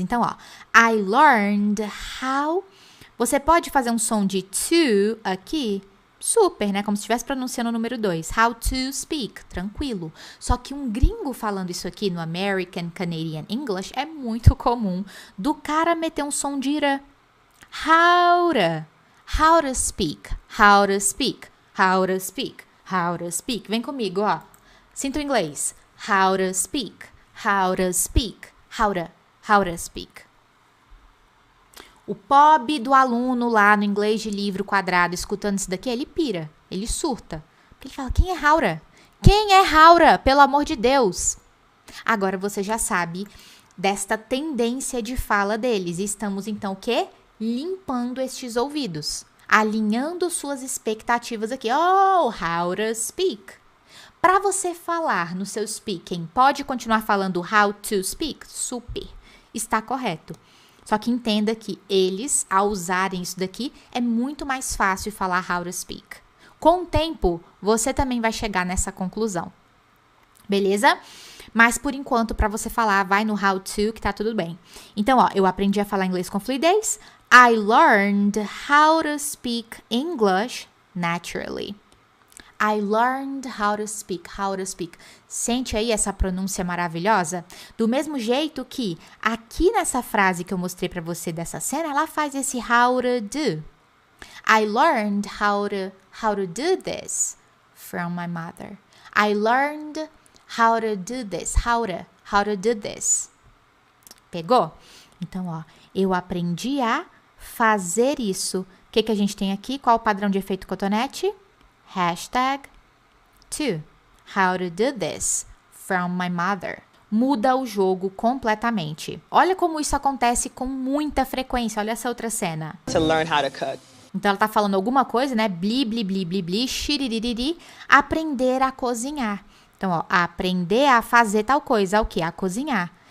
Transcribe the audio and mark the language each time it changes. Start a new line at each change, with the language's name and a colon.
Portuguese: Então, ó,
English: I learned how...
Portuguese: Você pode fazer um som de to aqui, super, né? Como se estivesse pronunciando o número 2.
English: How to speak,
Portuguese: tranquilo. Só que um gringo falando isso aqui no American Canadian English é muito comum do cara meter um som de ir.
English: How to speak, how to speak, how to speak. How to speak.
Portuguese: Vem comigo, ó. Sinta o inglês. How to speak.
English: How to speak. How to speak.
Portuguese: O pobre do aluno lá no inglês de livro quadrado, escutando isso daqui, ele pira. Ele surta. Porque ele fala, quem é Haura? Quem é Haura? Pelo amor de Deus. Agora você já sabe desta tendência de fala deles. E estamos, então, o quê? Limpando estes ouvidos. Alinhando suas expectativas aqui.
English: Oh, how to speak.
Portuguese: Para você falar no seu speaking, pode continuar falando
English: how to speak?
Portuguese: Super. Está correto. Só que entenda que eles, ao usarem isso daqui, é muito mais fácil falar
English: how to speak.
Portuguese: Com o tempo, você também vai chegar nessa conclusão. Beleza? Mas, por enquanto, para você falar, vai no how to, que tá tudo bem. Então, ó, eu aprendi a falar inglês com fluidez.
English: I learned how to speak English naturally. I learned how to speak,
Portuguese: Sente aí essa pronúncia maravilhosa? Do mesmo jeito que aqui nessa frase que eu mostrei pra você dessa cena, ela faz esse
English: how to do. I learned how to do this from my mother. I learned how to do this. How to do this.
Portuguese: Pegou? Então, ó, eu aprendi a fazer isso. O que a gente tem aqui? Qual o padrão de efeito cotonete? Hashtag to.
English: How to do this from my mother.
Portuguese: Muda o jogo completamente. Olha como isso acontece com muita frequência. Olha essa outra cena.
English: To learn how to cook.
Portuguese: Então, ela tá falando alguma coisa, né? Bli, bli, bli, bli, bli, xiriririri, aprender a cozinhar. Então, ó, aprender a fazer tal coisa, o quê? A cozinhar.